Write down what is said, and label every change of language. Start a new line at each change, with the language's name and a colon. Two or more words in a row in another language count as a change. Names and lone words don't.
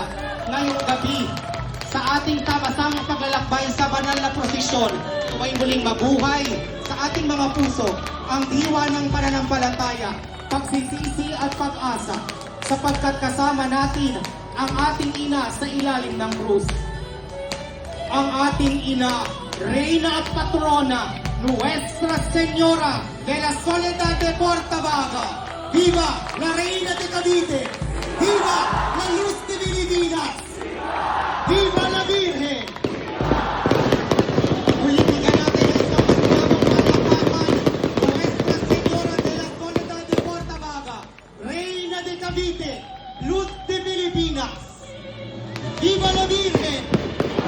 Filipino: Ngayong gabi, sa ating tama-tamang paglalakbay sa banal na prosesyon, ay muling mabuhay sa ating mga puso ang diwa ng pananampalataya, pagsisisi at pag-asa, sapagkat kasama natin ang ating ina sa ilalim ng krus. Ang ating ina, Reyna at Patrona,
Spanish: Nuestra Señora de la Soledad de Portabaga. Viva la Reina de Cavite! Viva la Luz de Pilipinas! Viva la Virgen!
Filipino: Ulitin natin ang isang magpapakapan,
Spanish: Nuestra Señora de la Soledad de Portabaga, Reina de Cavite, Luz de Pilipinas. Viva la Virgen!